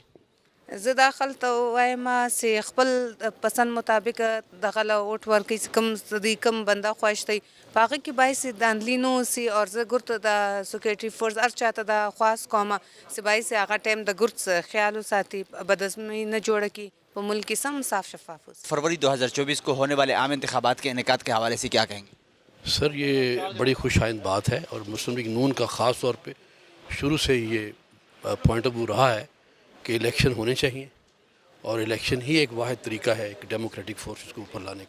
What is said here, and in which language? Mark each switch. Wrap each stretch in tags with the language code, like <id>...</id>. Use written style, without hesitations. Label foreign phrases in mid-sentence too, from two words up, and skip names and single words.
<ps>زه دا خلته وایم چې خپل پسند مطابق دغه له ووټ ورکړي چې کوم د کوم بنده خوښ دی په هغه کې باید چې داندلي نه اوسي او زه ګورته د سیکورټي فورس هر چاته د خواست کومه چې باید چې هغه ټایم د ګرد خیال وساتي بدعزمي نه جوړه کړي په ملک کې سم صاف شفاف اوسي.</ps> <ur>فروری 2024 کو ہونے والے عام انتخابات کے انعقاد کے حوالے سے کیا کہیں گے؟ سر یہ بڑی خوش آئند بات ہے اور مسلم لیگ نون کا خاص طور پہ شروع سے یہ</ur> <en>point of view</en> <ur>رہا ہے کہ الیکشن ہونے چاہیے اور الیکشن ہی ایک واحد طریقہ ہے ایک</ur> <en>democratic forces</en> <ur>کو اوپر لانے کا.</ur>